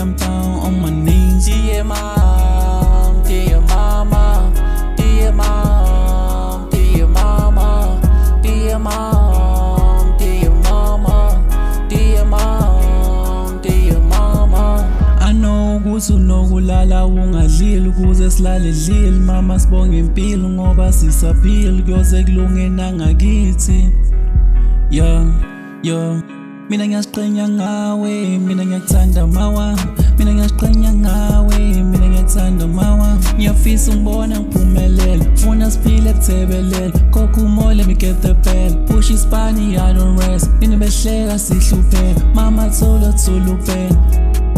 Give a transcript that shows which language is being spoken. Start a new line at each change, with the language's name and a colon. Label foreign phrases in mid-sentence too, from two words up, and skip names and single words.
English: I'm down on my knees. Dear mom, dear mama, dear mom, dear mama, dear mom, dear mama, dear mom, dear mama. I know
Zulu: ukuthi unokulala ungadlili ukuze silale dlile. Mama, sibonge impilo ngoba sisaphila, kuyoze kulunge nangakithi. Yo, mina ngiyaziqhenya ngawe, mina ngiyakuthanda mawa. Mina ngiyaziqhenya ngawe, mina ngiyakuthanda mawa. Ngiyafisa ungibona ngiphumelela, funa siphile kuthebelele. Kokumo,
English: let me get the bell. Push ispani, I don't rest.
Zulu: Mina behleka sihlupheka, mama thola upena.